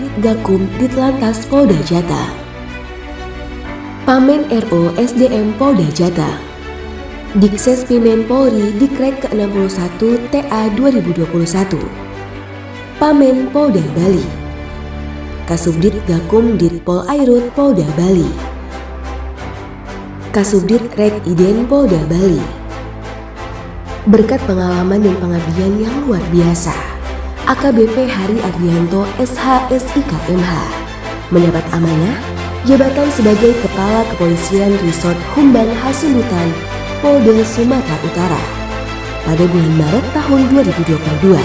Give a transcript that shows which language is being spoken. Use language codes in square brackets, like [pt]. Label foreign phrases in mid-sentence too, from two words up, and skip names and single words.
[id] Gakum Ditlantas Polda Jatam, Pamen RO SDM Polda Jatam, Dikses Pimen Polri Dikrek ke-61 TA 2021, Pamen Polda Bali, Kasubdit Gakum Ditpol Airut Polda Bali, Kasubdit Rek Iden Polda Bali. Berkat pengalaman dan pengabdian yang luar biasa, AKBP Hari Ardianto, SH, SIK, MH mendapat amanah jabatan sebagai Kepala Kepolisian Resort Humbang Hasundutan, Polda Sumatera Utara pada bulan Maret tahun 2022.